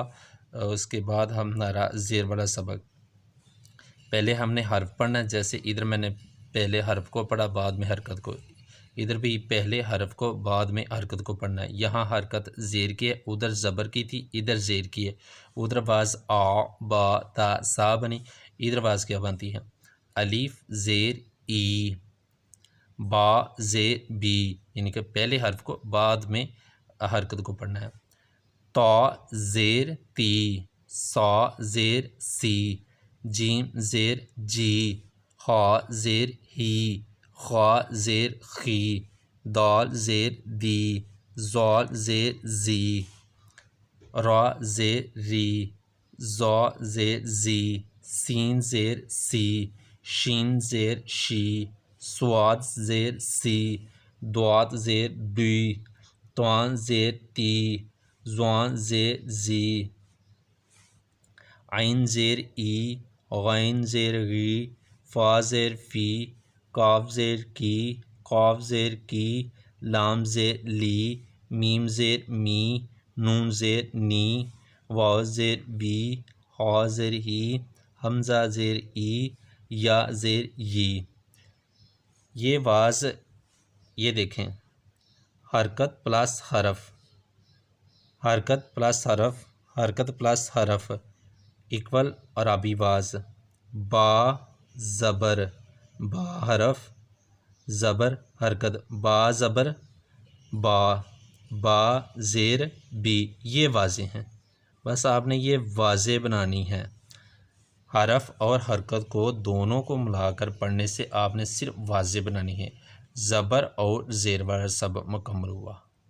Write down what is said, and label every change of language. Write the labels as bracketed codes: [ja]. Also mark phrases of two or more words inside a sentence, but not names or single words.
[ur] اس کے بعد ہمارا زیر والا سبق، پہلے ہم نے حرف پڑھنا ہے، جیسے ادھر میں نے پہلے حرف کو پڑھا بعد میں حرکت کو، ادھر بھی پہلے حرف کو بعد میں حرکت کو پڑھنا ہے۔ یہاں حرکت زیر کی ہے، ادھر زبر کی تھی، ادھر زیر کی ہے، ادھر آواز آ، با، تا، سا بنی، ادھر آواز کیا بنتی ہے؟ الف زیر ای، با زیر بی، یعنی کہ پہلے حرف کو بعد میں حرکت کو پڑھنا ہے۔ تا زیر تی، سا زیر سی، جیم زیر جی، ہا زیر ہی، خا زیر خی، دال زیر دی، زال زیر زی، را زیر ری، زا زیر زی، سین زیر سی، شین زیر شی، سواد زیر سی، دوات زیر دوی، توان زیر تی، زوان زیر زی، عین زیر ای، غین زیر غی، فا زیر فی، کاف زیر کی، قاف زیر کی، لام زیر لی، میم زیر می، نون زیر نی، واو زیر بی، ہا زیر ہی، حمزہ زیر ای، یا زیر یی۔ یہ آواز یہ دیکھیں، حرکت پلس حرف، حرکت پلس حرف، حرکت پلس حرف ایکول عربی آواز۔ با زبر با، حرف زبر حرکت، با زبر با، با زیر بی، یہ واضح ہیں، بس آپ نے یہ واضح بنانی ہے۔ حرف اور حرکت کو دونوں کو ملا کر پڑھنے سے آپ نے صرف واضح بنانی ہے۔ زبر اور زیر والا سبق مکمل ہوا۔